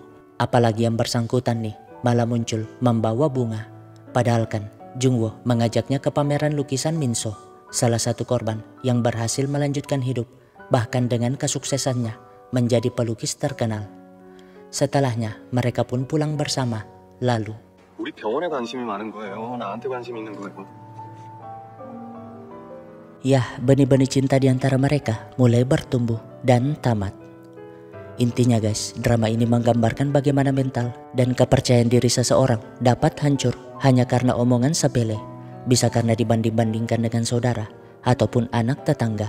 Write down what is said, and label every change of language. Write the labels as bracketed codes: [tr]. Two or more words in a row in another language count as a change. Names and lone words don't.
[id] Apalagi yang bersangkutan nih malah muncul membawa bunga. Padahal kan Jungwoo mengajaknya ke pameran lukisan Minso, salah satu korban yang berhasil melanjutkan hidup bahkan dengan kesuksesannya menjadi pelukis terkenal. Setelahnya mereka pun pulang bersama. Lalu [ko] 우리 병원에 관심이 많은 거예요. 나한테 관심 있는 거예요. [id] ya, benih-benih cinta di antara mereka mulai bertumbuh dan tamat. Intinya guys, drama ini menggambarkan bagaimana mental dan kepercayaan diri seseorang dapat hancur hanya karena omongan sepele. Bisa karena dibanding-bandingkan dengan saudara ataupun anak tetangga.